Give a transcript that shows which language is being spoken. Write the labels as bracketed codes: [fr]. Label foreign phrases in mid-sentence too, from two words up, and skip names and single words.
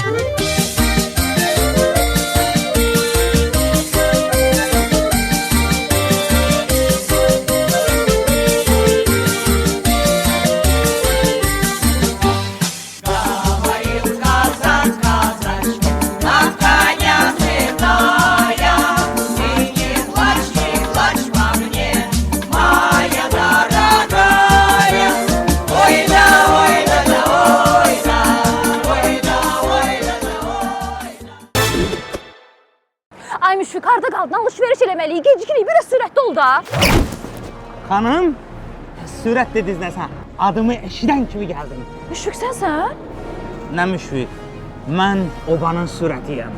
[ru] Говорит казак казачке, на коня седая, ты не плачь по мне, моя дорогая. Ой да, ой да, да, ой да, ой да, ой da, ой da. [az] Ay Müşfik, harda qaldın? Alış-veriş eləməliyik. Gecikirik, biraz sürətli ol da. Xanım, sürət dediniz nəsə? Adımı eşidən kimi gəldim. Müşfik, sənsən? Nə müşfiq? Mən obanın sürətiyəm.